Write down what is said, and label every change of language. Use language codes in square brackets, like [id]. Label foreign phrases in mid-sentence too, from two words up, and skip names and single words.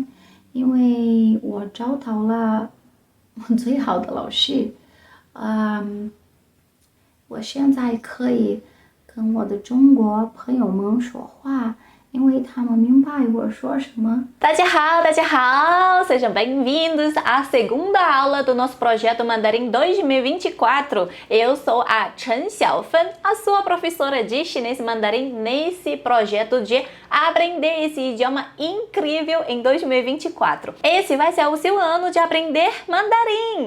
[zh] 因为我找到了最好的老师，我现在可以跟我的中国朋友们说话，因为他们明白我说什么。大家好, [pt] sejam bem-vindos à segunda aula do nosso projeto Mandarim 2024. Eu sou a Chen Xiaofan, a sua professora de chinês mandarim nesse projeto de aprender esse idioma incrível em 2024. Esse vai ser o seu ano de aprender mandarim.